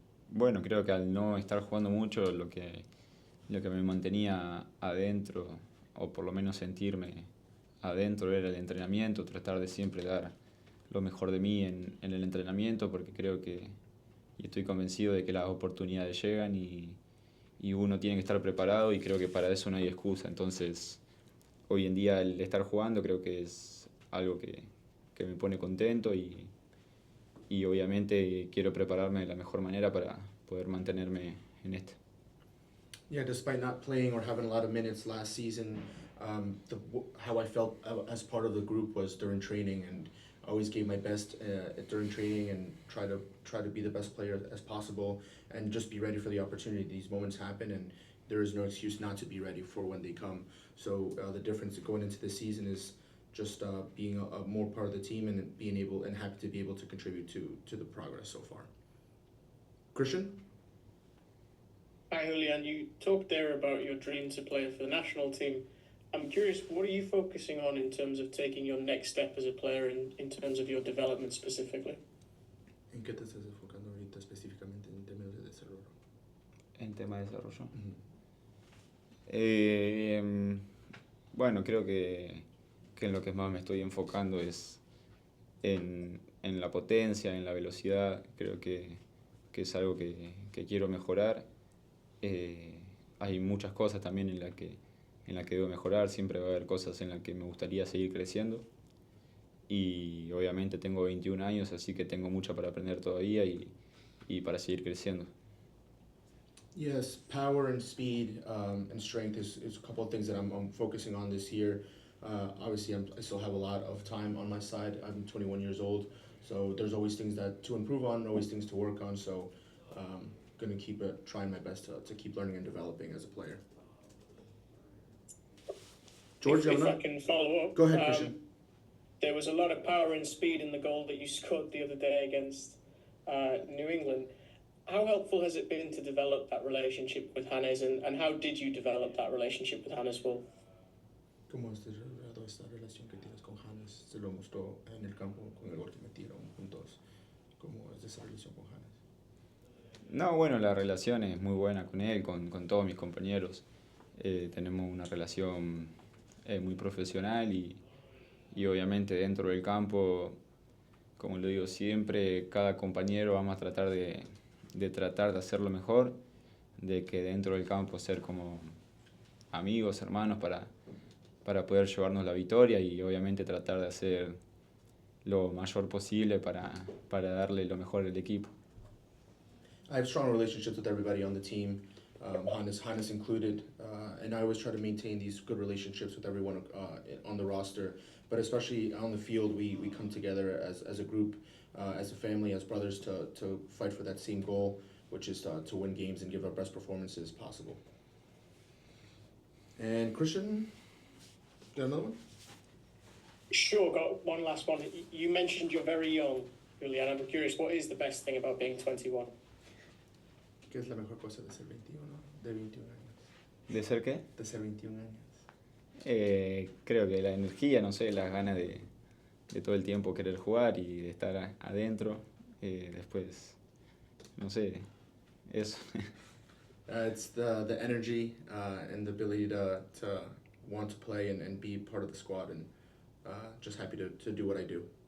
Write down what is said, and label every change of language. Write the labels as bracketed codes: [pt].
[es] Bueno, creo que al no estar jugando mucho, lo que lo que me mantenía adentro, o por lo menos sentirme adentro, era el entrenamiento, tratar de siempre dar lo mejor de mí en el entrenamiento, porque creo que, y estoy convencido de que las oportunidades llegan y uno tiene que estar preparado y creo que para eso no hay excusa. Entonces, hoy en día el estar jugando creo que es algo que me pone contento y obviamente quiero prepararme de la mejor manera para poder mantenerme en esto. [en] Yeah, despite not playing or having a lot of minutes last season, how I felt as part of the group was during training, and I always gave my best during training and try to be the best player as possible and just be ready for the opportunity. These moments happen, and there is no excuse not to be ready for when they come. So the difference going into the season is just being a more part of the team and being able and happy to be able to contribute to the progress so far. Christian? Hi, Julián. You talked there about your dream to play for the national team. I'm curious, what are you focusing on in terms of taking your next step as a player in terms of your development specifically? [es] ¿En qué te estás enfocando ahorita específicamente en términos de desarrollo? En tema de desarrollo. Mm-hmm. Bueno, creo que en lo que más me estoy enfocando es en la potencia, en la velocidad. Creo que es algo que quiero mejorar. Hay muchas cosas también en las que debo mejorar. Siempre va a haber cosas en las que me gustaría seguir creciendo. Y obviamente tengo 21 años, así que tengo mucho para aprender todavía y para seguir creciendo. [en] Yes, power and speed and strength is a couple of things that I'm focusing on this year. Obviously, I still have a lot of time on my side. I'm 21 years old, so there's always things to improve on, always things to work on. So, going to keep trying my best to keep learning and developing as a player. George, if I can follow up. Go ahead, Christian. There was a lot of power and speed in the goal that you scored the other day against New England. How helpful has it been to develop that relationship with Hannes, and how did you develop that relationship with Hannes Wolf? [es] ¿Cómo has desarrollado esta relación que tienes con Hannes? Se lo mostró en el campo con el gol que metieron juntos. ¿Cómo es esa relación con Hannes? No, bueno, la relación es muy buena con él, con todos mis compañeros. Tenemos una relación muy profesional y obviamente dentro del campo, como lo digo siempre, cada compañero vamos a tratar de hacerlo mejor, de que dentro del campo ser como amigos, hermanos para poder llevarnos la victoria y obviamente tratar de hacer lo mayor posible para darle lo mejor al equipo. [en] I have strong relationships with everybody on the team, Hannes included, and I always try to maintain these good relationships with everyone on the roster, but especially on the field, we come together as a group, as a family, as brothers to fight for that same goal, which is to win games and give our best performances possible. And Christian, got another one? Sure, got one last one. You mentioned you're very young, Julián. I'm curious, what is the best thing about being 21? [es] ¿Qué es la mejor cosa de ser 21, de 21 años? ¿De ser qué? De ser 21 años. Creo que la energía, no sé, las ganas de todo el tiempo querer jugar y de estar adentro. Después, no sé, eso. [en] It's the energy and the ability to want to play and be part of the squad, and just happy to do what I do.